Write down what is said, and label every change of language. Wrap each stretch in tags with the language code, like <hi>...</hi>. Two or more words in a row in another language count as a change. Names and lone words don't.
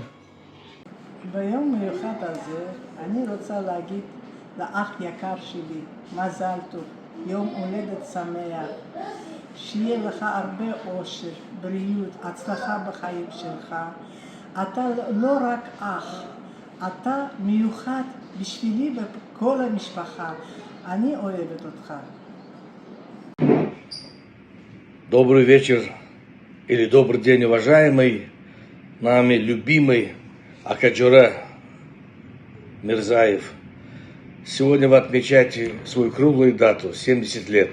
<he>ביום מיוחד הזה אני רוצה להגיד לאח יקר שלי, מזל טוב, יום הולדת שמח, שיהיה לך הרבה אושר, בריאות, הצלחה בחיים שלך. אתה לא רק אח, אתה מיוחד בשבילי וכל המשפחה. אני אוהבת אותך.</he> <ru>Добрый вечер или добрый день, уважаемый, нами любимый Акаджура Мирзаев. Сегодня вы отмечаете свою круглую дату, 70 лет.</ru>